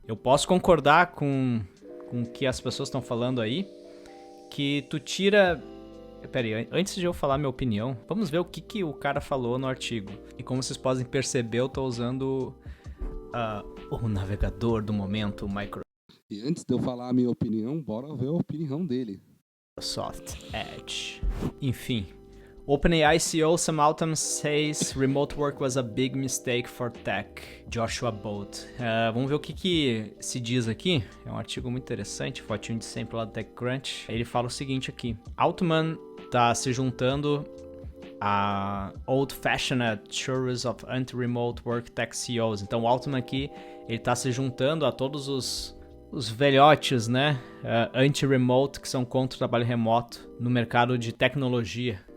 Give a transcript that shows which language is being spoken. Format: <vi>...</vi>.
<pt>Eu posso concordar com o que as pessoas estão falando aí, que tu tira. Pera aí, antes de eu falar minha opinião, vamos ver o que o cara falou no artigo. E como vocês podem perceber, eu tô usando o navegador do momento, o E antes de eu falar a minha opinião, bora ver a opinião dele. Microsoft Edge.</pt> <en>Enfim, OpenAI CEO Sam Altman says remote work was a big mistake for tech. Joshua Bolt.</en> <pt>Vamos ver o que se diz aqui. É um artigo muito interessante, fotinho de sempre lá do TechCrunch. Ele fala o seguinte aqui. Altman tá se juntando a</pt> <en>old-fashioned chorus of anti-remote work tech CEOs.</en> <pt>Então o Altman aqui, ele tá se juntando a todos os velhotes, né, anti-remote, que são contra o trabalho remoto no mercado de tecnologia.</pt>